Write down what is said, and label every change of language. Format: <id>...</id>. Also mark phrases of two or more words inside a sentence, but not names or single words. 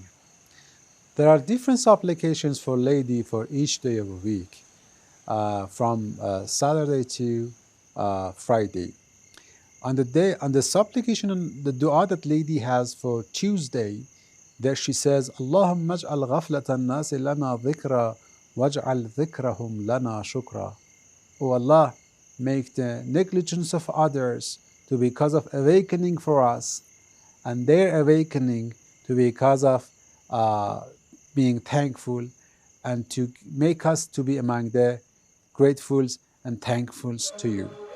<en>There are different supplications for lady for each day of a week, from Saturday to Friday. On the supplication and the dua that lady has for Tuesday, there she says,</en> <ar>اللهم اجعل غفلة الناس لنا ذكرا واجعل ذكرهم لنا شكرا.</ar> <en>O Allah, make the negligence of others to be cause of awakening for us, and their awakening to be cause of being thankful, and to make us to be among the gratefuls and thankfuls to you.</en>